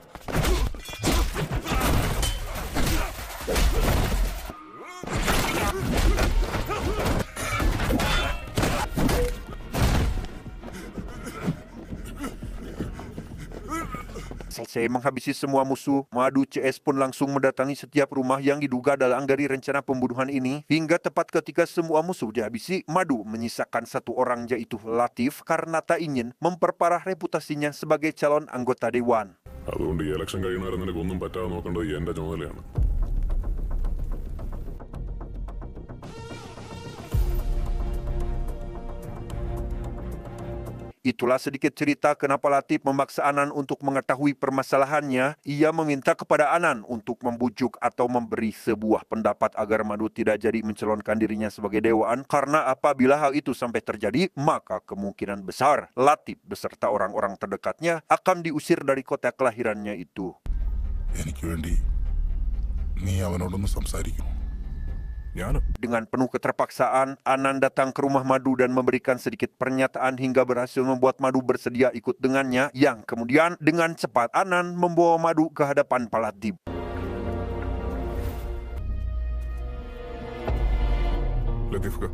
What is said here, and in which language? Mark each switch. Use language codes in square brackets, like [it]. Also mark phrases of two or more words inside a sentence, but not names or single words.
[id] Selesai menghabisi semua musuh, Madu CS pun langsung mendatangi setiap rumah yang diduga dalam dari rencana pembunuhan ini. Hingga tepat ketika semua musuh dihabisi, Madu menyisakan 1 orang, yaitu Latif, karena tak ingin memperparah reputasinya sebagai calon anggota dewan. [ml] അതുകൊണ്ട് ഈ ഇലക്ഷൻ കഴിയുന്നവരെ നിനക്ക് ഒന്നും പറ്റാതെ നോക്കേണ്ടത് എന്റെ ചുമതലയാണ്. [id] Itulah sedikit cerita kenapa Latif memaksa Anan untuk mengetahui permasalahannya. Ia meminta kepada Anan untuk membujuk atau memberi sebuah pendapat agar Madu tidak jadi mencalonkan dirinya sebagai dewan, karena apabila hal itu sampai terjadi, maka kemungkinan besar Latif beserta orang-orang terdekatnya akan diusir dari kota kelahirannya itu. [ml] എനിക്ക് വേണ്ടി നീ അവനോടൊന്ന് സംസാരിക്കും. [id] Dengan penuh keterpaksaan, Anan datang ke rumah Madu dan memberikan sedikit pernyataan hingga berhasil membuat Madu bersedia ikut dengannya, yang kemudian dengan cepat Anan membawa Madu ke hadapan Pak Latif. [ml] ലത്തീഫ്,